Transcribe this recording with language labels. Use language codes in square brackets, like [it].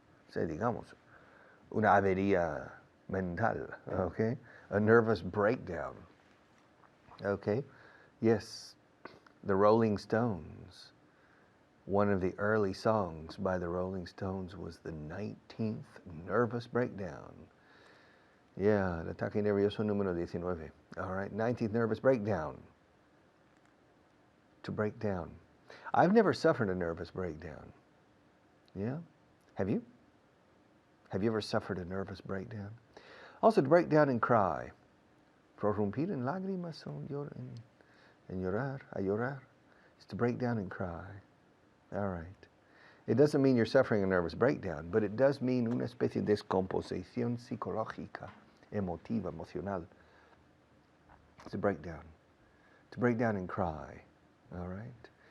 [es] O sea, digamos, una avería mental, okay? [en] A nervous breakdown. Okay? Yes, the Rolling Stones. One of the early songs by the Rolling Stones was the 19th Nervous Breakdown. [es] Yeah, el ataque nervioso número 19. [en] All right, 19th Nervous Breakdown. To break down. I've never suffered a nervous breakdown. Yeah? Have you? Have you ever suffered a nervous breakdown? Also, to break down and cry. [es] Prorrumpir en lágrimas o en llorar, a llorar. [en] It's to break down and cry. All right. It doesn't mean you're suffering a nervous breakdown, but it does mean [es] una especie de descomposición psicológica, emotiva, emocional. [en] It's a breakdown. To break down and cry. All right.